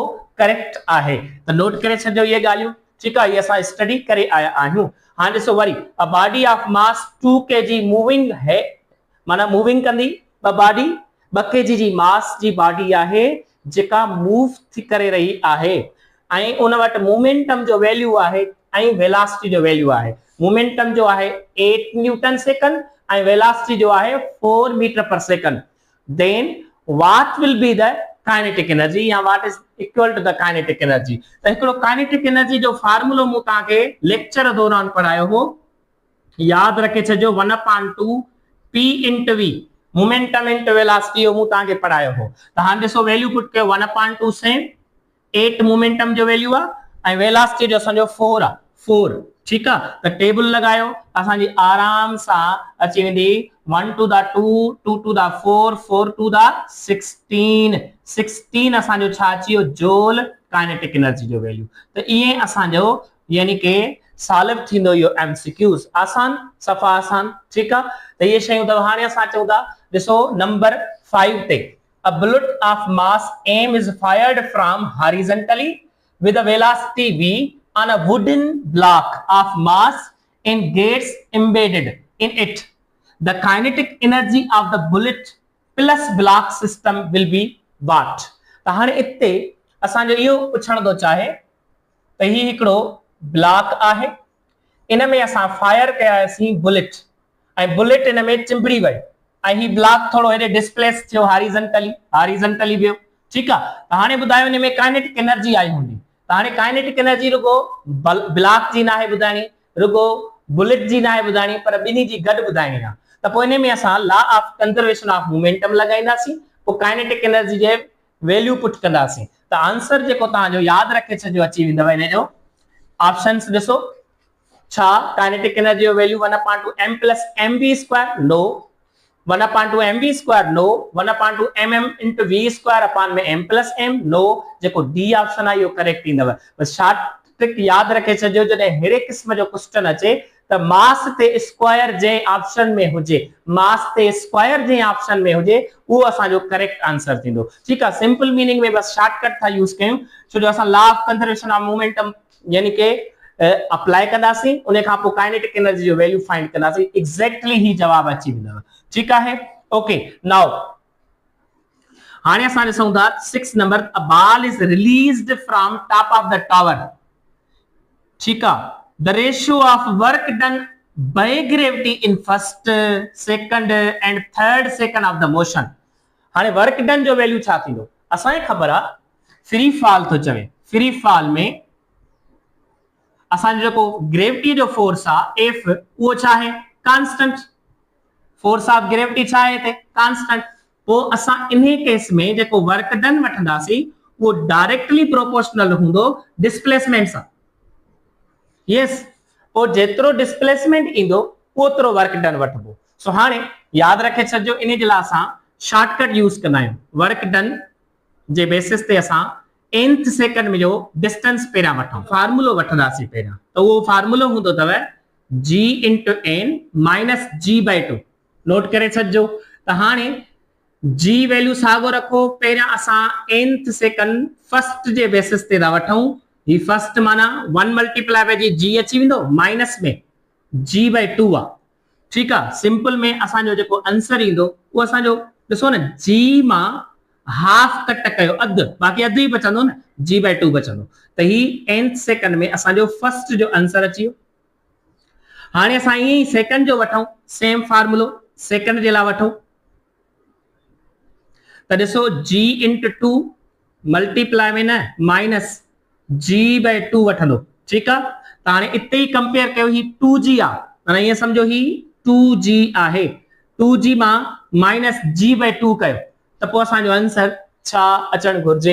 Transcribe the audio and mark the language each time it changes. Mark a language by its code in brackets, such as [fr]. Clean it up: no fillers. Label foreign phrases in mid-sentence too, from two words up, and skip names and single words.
[sd] करेक्ट आहे त नोट करे छॾियो ये ॻाल्हियूं ठीक आहे ये असां स्टडी करे आया आहियूं हाणे ॾिसो वरी [en] a body of mass [sd] 2 kg मूविंग है माना मूविंग कंदी बॉडी 2 kg जी मास जी बॉडी आहे जेका मूव थी करे रही आहे ऐं उन वटि मोमेंटम जो वैल्यू आहे ऐं वेलोसिटी जो वैल्यू आहे मोमेंटम जो आहे 8 [en] newton second [sd] ऐं वेलोसिटी जो आहे 4 [en] meter per second then what will be the kinetic energy [sd] या [en] what is equal to the kinetic energy [sd] त हिकड़ो [en] kinetic energy [sd] जो फार्मूलो मु ताके लेक्चर दौरान पढ़ायो हो याद रखे छजो 1/2 p into v [en] momentum into velocity [sd] मु ताके पढ़ायो हो त हां ॾिसो [en] value put [sd] कयो 1/2 से 8 मोमेंटम जो वैल्यू आ ऐं वेलोसिटी जो असांजो 4 आ 4 ठीक आ त टेबल लगायो असांजी आराम सा अची वेंदी [en] 1 to the 2 2 to the [sd] 4 4 to the 16 असांजो छा अचियो जूल [en] kinetic energy [sd] जो वैल्यू त इए असांजो यानी के सॉल्व थींदो यो एमसीक्यूज आसान सफा आसान ठीक आ त ये शयूं त हाणे असां चौदा ॾिसो नंबर 5 ते [en] a bullet of mass m is fired from horizontally with a velocity v on a wooden block of mass and gets embedded in it, the kinetic energy of the bullet plus block system will be what? [sd] त हाणे इते असांजो इहो पुछण थो चाहे त ही हिकिड़ो ब्लॉक आहे, इन में असां फायर कयासीं बुलेट, ऐं बुलेट इन में चिंबड़ी वई, ऐं ही ब्लॉक थोड़ो हेॾे डिस्प्लेस थियो हॉरिजॉन्टली वियो। ठीकु आहे, त हाणे ॿुधायो इन में [en] kinetic energy [sd] आई हूंदी, त हाणे [en] kinetic energy [sd] रुगो ब्लॉक जी न आहे ॿुधाइणी, रुगो बुलेट जी न आहे ॿुधाइणी, पर ॿिन्ही जी गॾु ॿुधाइणी आहे। त पोइ इन में असां [en] law of conservation of momentum [sd] लॻाईंदासीं, पोइ [en] kinetic energy [sd] जे [en] value put [sd] कंदासीं। त आंसर जेको तव्हांजो यादि रखे छॾियो अची वेंदव इन जो। ऑप्शंस ॾिसो, छा [en] kinetic energy [sd] जो वैल्यू 1/m + mv²? नो। 1/mv²? नो। 1/mm × v²/m + m? नो। जेको [en] D option [sd] आहे इहो करेक्ट ईंदव। बस [en] short trick [sd] यादि रखे छॾियो, जॾहिं अहिड़े क़िस्म जो क्वेश्चन अचे त मास ते स्क्वायर जे ऑप्शन में हुजे, मास ते स्क्वायर जे ऑप्शन में हुजे, वो असांजो [en] correct answer [sd] थींदो। ठीक है, [en] simple meaning [sd] में बस शॉर्टकट था यूज कयूं, छो जो असां [en] law of conservation of momentum [sd] यानी के अप्लाई कंदासीं, उन खां पोइ [en] kinetic energy [sd] जो [en] value find [sd] कंदासीं, एग्जैक्टली ही जवाब अची वेंदव। ठीक है, ओके। नाउ हाणे असां ॾिसूं था 6 नंबर, [en] a ball is released from top of the tower. [sd] ठीक है, [en] the ratio of work done by gravity in first, second and third second of the motion। [sd] हाणे [en] work done [sd] जो वैल्यू छा थींदो? असांखे ख़बर आहे [en] free fall [sd] थो चवे, [en] free fall [sd] में असांजो जेको ग्रेविटी जो फोर्स आहे एफ, उहो छा आहे? कांस्टेंट। [en] force of gravity [sd] छा आहे हिते? कांस्टेंट। पोइ असां इन केस में जेको [en] work done [sd] वठंदासीं उहो [en] directly proportional [sd] हूंदो डिस्प्लेसमेंट सां। यस, पोइ जेतिरो डिस्प्लेसमेंट ईंदो ओतिरो [en] work done [sd] वठबो। सो हाणे यादि रखे छॾियो, इन जे लाइ असां शॉर्टकट यूज कंदा आहियूं। [en] work done [sd] जे बेसिस ते असां [en] nth second [sd] में जो डिस्टेंस पहिरियां वठूं, फार्मूलो वठंदासीं पहिरियां, त उहो फार्मूलो हूंदो अथव g × n - g/2। नोट करे छॾिजो। त हाणे g वैल्यू साॻियो रखो, पहिरियां असां [en] nth second first [sd] जे बेसिस ते था वठूं। ही फर्स्ट माना 1 × g अची वेंदो, माइनस में g/2 आहे। ठीक आहे, सिंपल में असांजो जेको आंसर ईंदो उहो असांजो ॾिसो न, g मां हाफ कट कयो, अधु, बाक़ी अधु ई बचंदो न, g/2 बचंदो। त ही [en] nth second [sd] में असांजो फर्स्ट जो आंसर अची वियो। हाणे असां ईअं ई सेकंड जो वठूं, सेम फार्मूलो सेकंड जे लाइ वठूं, त ॾिसो g × 2 मल्टीप्लाई में न माइनस g/2 वठंदो। ठीक आहे, त हाणे इते ई कंपेयर कयो, ही 2g आहे, माना ईअं सम्झो ही 2g आहे, 2g मां माइनस g/2 कयो, त पोइ असांजो आंसर छा अचणु घुर्जे?